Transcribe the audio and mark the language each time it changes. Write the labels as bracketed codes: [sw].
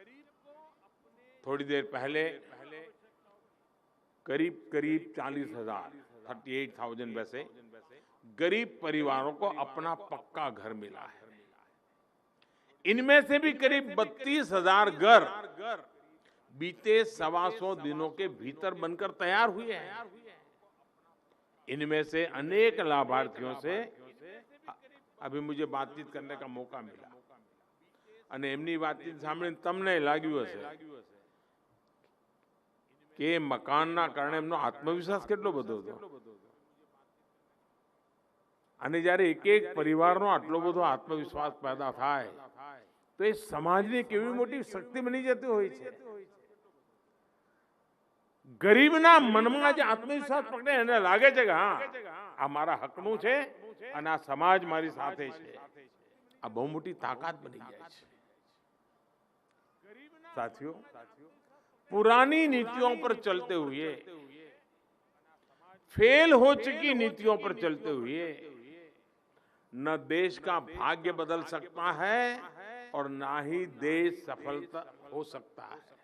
[hi] थोड़ी देर पहले करीब 40,000 38,000 वैसे गरीब परिवारों को अपना पक्का घर मिला है। इनमें से भी करीब 32,000 घर बीते 125 दिनों के भीतर बनकर तैयार हुए हैं। इनमें से अनेक लाभार्थियों से अभी मुझे बातचीत करने का मौका मिला [gu] અને એમની વાતચીત સાંભળીને તમને લાગ્યું હશે કે મકાનના કારણે એમનો આત્મવિશ્વાસ કેટલો બધો હતો અને જ્યારે એક એક પરિવારનો આટલો બધો આત્મવિશ્વાસ પેદા થાય તો એ સમાજની કેવી મોટી શક્તિ બની જતી હોય છે। ગરીબના મનમાં જે આત્મવિશ્વાસ પકડે એને લાગે છે કે હા આ મારા હકનું છે અને આ સમાજ મારી સાથે છે, આ બહુ મોટી તાકાત બની જાય છે। [hi] साथियों, पुरानी नीतियों पर चलते हुए, फेल हो चुकी नीतियों पर चलते हुए न देश का भाग्य बदल सकता है और ना ही देश सफलता हो सकता है।